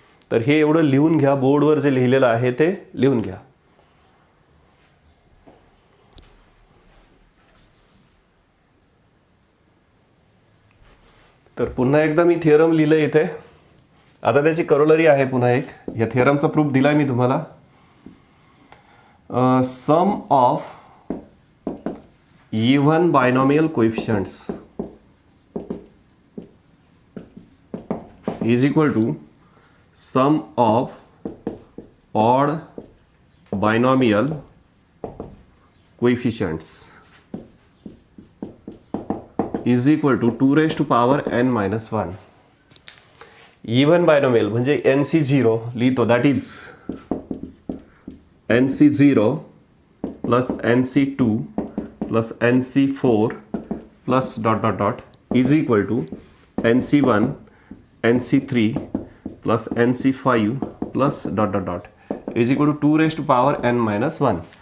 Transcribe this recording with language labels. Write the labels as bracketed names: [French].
[Marathi] तर हे एवढं लिहून घ्या. बोर्डवर जे लिहिलेलं आहे ते लिहून घ्या. तर पुन्हा एकदा मी थिअरम लिहिलं इथे. आता त्याची करोलरी आहे पुन्हा एक. या थिअरमचा प्रूफ दिला मी तुम्हाला. [English] Sum of even binomial coefficients is equal to sum of odd binomial coefficients is equal to 2n-1. Even binomial [Marathi] म्हणजे NC0 लिहितो. [English] That is NC0 plus NC2 plus NC4 plus dot dot dot is equal to NC1 NC3 plus NC5 plus dot dot dot is equal to 2n-1.